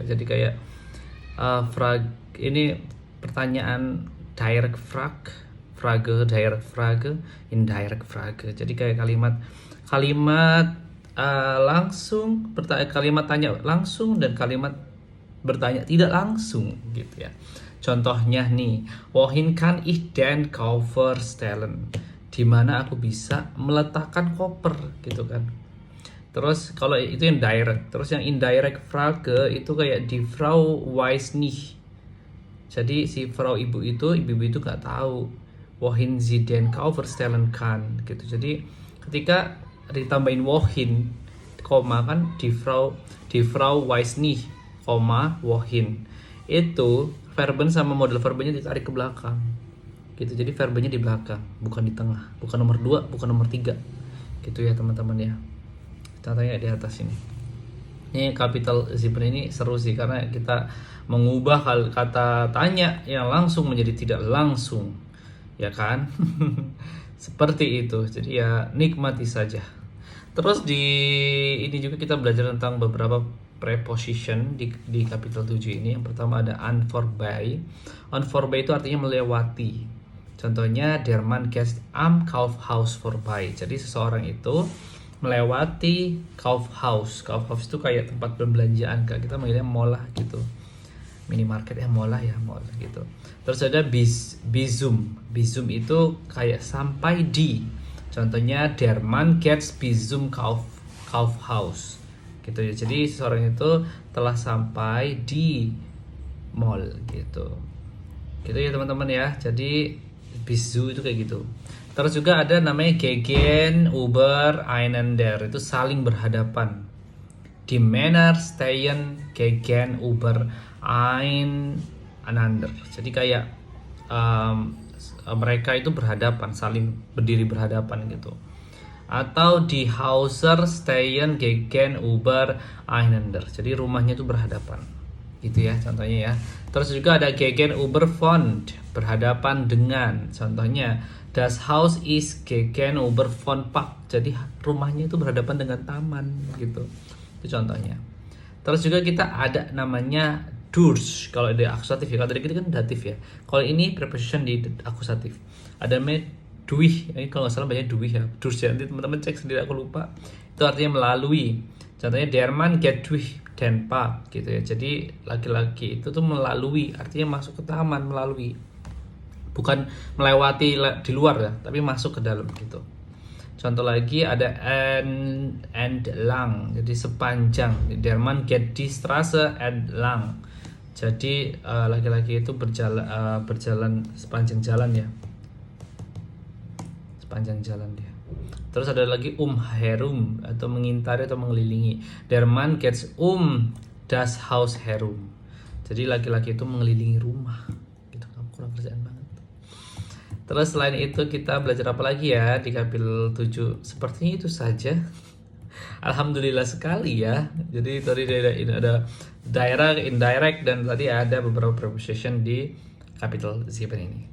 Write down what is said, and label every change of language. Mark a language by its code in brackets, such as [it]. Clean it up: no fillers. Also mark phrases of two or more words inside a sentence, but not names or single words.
[id] Jadi kayak ini pertanyaan [en] direct Frage, direct Frage, indirect Frage. [id] Jadi kayak kalimat langsung, kalimat tanya langsung dan kalimat bertanya tidak langsung gitu ya. Contohnya nih, [de] wohin kann ich den Koffer stellen? [id] Di mana aku bisa meletakkan koper gitu kan. Terus kalau itu yang direct, terus yang [en] indirect Frage [id] itu kayak [de] die Frau weiß nicht. [id] Jadi si Frau ibu itu nggak tahu [de] wohin sie den Koffer stellen kann [id] gitu. Jadi ketika ditambahin wohin koma kan [de] die Frau weiß nicht [id] koma wohin itu verben sama model verbennya ditarik ke belakang gitu. Jadi verbennya di belakang, bukan di tengah, bukan nomor 2, bukan nomor 3 gitu ya teman-teman ya. Contohnya di atas ini. Ini Kapitel 7 ini seru sih karena kita mengubah kata tanya yang langsung menjadi tidak langsung, ya kan? Seperti itu. Jadi ya nikmati saja. Terus di ini juga kita belajar tentang beberapa preposition di Kapitel 7 ini. Yang pertama ada [de] an vorbei. An vorbei [id] itu artinya melewati. [de] Contohnya der Mann geht am Kaufhaus vorbei. [id] Jadi seseorang itu melewati Kaufhaus. Kaufhaus itu kayak tempat perbelanjaan, Kak. Kita manggilnya mall lah gitu. Minimarket ya, mall lah ya, mall gitu. Terus ada Bisum. Bisum itu kayak sampai di. [de] Contohnya der Mann geht bis zum Kaufhaus. [id] Gitu ya. Jadi seseorang itu telah sampai di mall gitu. Gitu ya teman-teman ya. Jadi bisu itu kayak gitu. Terus juga ada namanya gegenübereinander, itu saling berhadapan. [de] Die Männer stehen gegenübereinander. [id] Jadi kayak mereka itu berhadapan, saling berdiri berhadapan gitu. [de] Atau die Häuser stehen gegenübereinander. [id] Jadi rumahnya itu berhadapan. Gitu ya contohnya ya. Terus juga ada gegenüber von, berhadapan dengan. [de] Contohnya das Haus ist gegenüber von Park. [id] Jadi rumahnya itu berhadapan dengan taman gitu. Itu contohnya. Terus juga kita ada namanya durch. Kalau di akusatif ya, kalau tadi kan datif ya. Kalau ini preposition di akusatif. Ada namanya durch. Ini kalau nggak salah banyak durch ya. Durch ya. Nanti teman-teman cek sendiri, aku lupa. Itu artinya melalui. Contohnya [de] der Mann geht durch den Park [id] gitu ya. Jadi laki-laki itu tuh melalui, artinya masuk ke taman, melalui. Bukan melewati di luar ya, tapi masuk ke dalam gitu. Contoh lagi ada entlang, jadi sepanjang. [de] Der Mann geht die Straße entlang. [id] Jadi laki-laki itu berjalan sepanjang jalan ya. Sepanjang jalan dia. Terus ada lagi herum atau mengintari atau mengelilingi. [de] Der Mann geht das Haus herum. [id] Jadi laki-laki itu mengelilingi rumah. Gitu, kamu kurang kerjaan banget. Terus selain itu kita belajar apa lagi ya di Kapitel 7? Sepertinya itu saja. Alhamdulillah sekali ya. Jadi tadi ada direct, indirect, dan tadi ada beberapa preposition di Kapitel 7 ini.